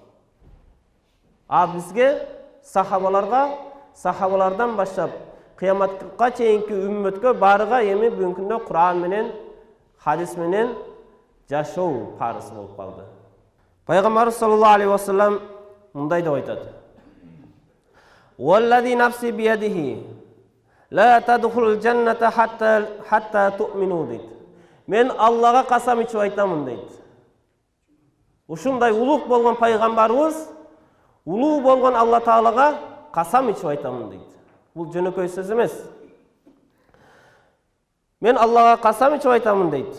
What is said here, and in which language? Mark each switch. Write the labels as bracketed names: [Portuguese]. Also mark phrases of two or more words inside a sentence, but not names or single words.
[Kyrgyz] А бизге сахабалардан баштап кыяматка чейинки үммөткө барыга эми бүгүнкү күндө Кур'ан менен, хадис менен жашоо парыз болуп калды. Пайгамбарыбыз [Arabic] صلى الله عليه وسلم [Kyrgyz] мындай деп айтат: [Arabic] "والذي نفسي بيده لا تدخلوا الجنة حتى تؤمنوا" [Kyrgyz] дейт. Мен Аллага касам ичип айтамын дейт. Ушундай улуг болгон пайгамбарыбыз, улуу болгон Алла Таалага касам ичип айтамын дейт. Бул жөнөкөй сөз эмес. Мен Аллага касам ичип айтамын дейт.